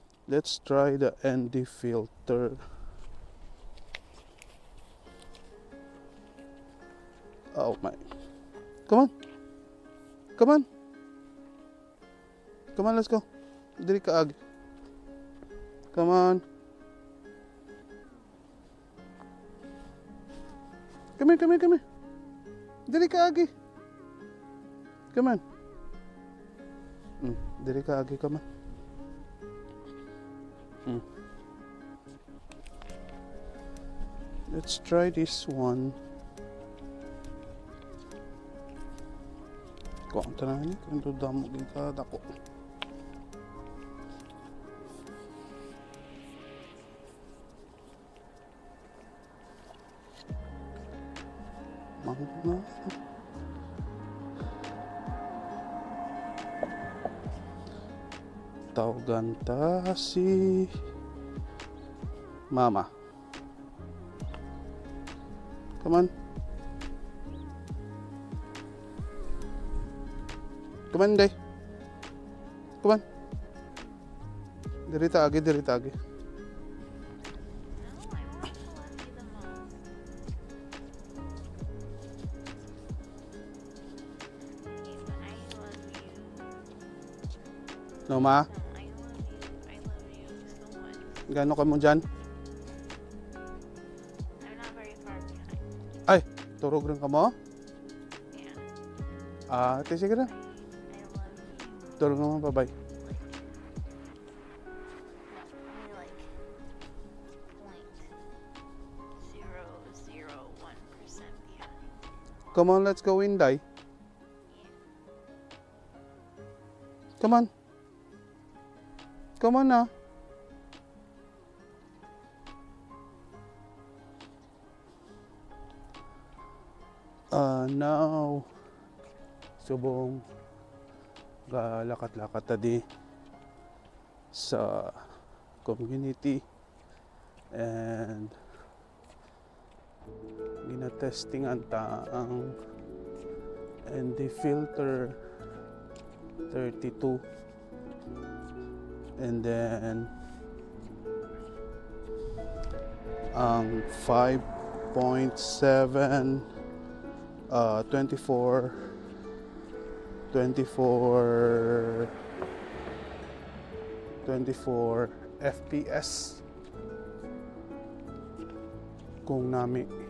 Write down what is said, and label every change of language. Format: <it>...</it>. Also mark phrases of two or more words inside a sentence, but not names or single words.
<en>Let's try the ND filter. Oh my. Come on. Come on. Come on, let's go.</en> <hil>Dili ka agi.</hil> <en>Come on. Come here.</en> <hil>Dili ka agi.</hil> <en>Come on.</en> <hil>Dili ka agi,</hil> <en>come on. Let's try this one.</en> <hil>Kung tanani, kung damo kita dako. Mangga. Tawagan ta si Mama.</hil> <en>Come on. Come on, Day. Come on.</en> <hil>Dirita agi.</hil> <en>No, I want to let you the most. I love you. No, Ma? I love you so much.</en> <hil>Gano ka mo dyan?</hil> <en>I'm not very far behind.</en> <hil>Ay, turog rin ka mo?</hil> <en>Yeah.</en> <hil>Sige na.</hil> <en>I love you.</en> <hil>Turog naman, bye-bye.</hil> <en>Only like 0.001% behind. Come on, let's go, Inday. Come on. Come on na. Now,</en> <hil>subong lakat-lakat tadi sa community and ginatestingan ta ang ND filter 32</hil> <en>and then</en> <hil>ang 5.7 24 FPS kung nami</hil>